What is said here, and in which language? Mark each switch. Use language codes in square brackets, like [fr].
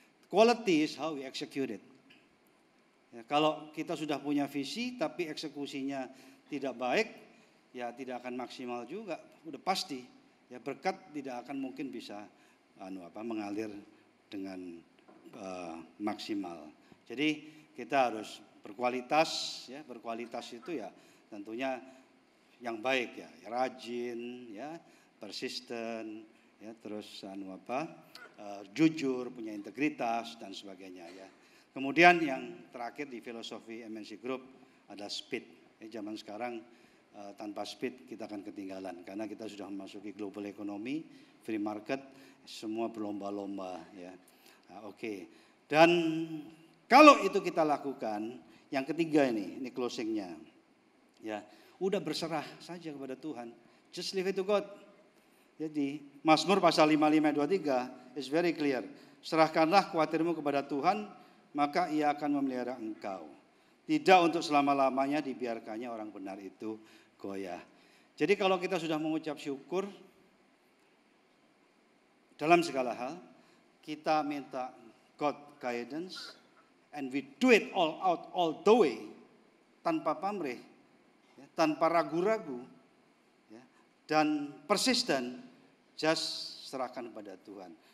[en] Quality is how we execute it. [id] Ya, kalau kita sudah punya visi tapi eksekusinya tidak baik, ya tidak akan maksimal juga, udah pasti. Ya berkat tidak akan mungkin bisa mengalir dengan maksimal. Jadi kita harus berkualitas, ya berkualitas itu ya tentunya yang baik ya, rajin, ya persisten, ya terus jujur, punya integritas dan sebagainya ya. Kemudian yang terakhir di filosofi MNC Group ada speed. Zaman sekarang tanpa speed kita akan ketinggalan karena kita sudah memasuki [en] global economy, free market, [id] semua berlomba-lomba ya. Oke. Dan kalau itu kita lakukan, yang ketiga ini closingnya. Ya, udah berserah saja kepada Tuhan. [en] Just leave it to God. [id] Jadi Mazmur pasal 55:23 [en] is very clear. [id] Serahkanlah khawatirmu kepada Tuhan, maka ia akan memelihara engkau. Tidak untuk selama-lamanya dibiarkannya orang benar itu goyah. Jadi kalau kita sudah mengucap syukur dalam segala hal, kita minta [en] God guidance and we do it all out, all the way, [id] tanpa pamrih, ya, tanpa ragu-ragu, ya, dan persisten, just serahkan pada Tuhan.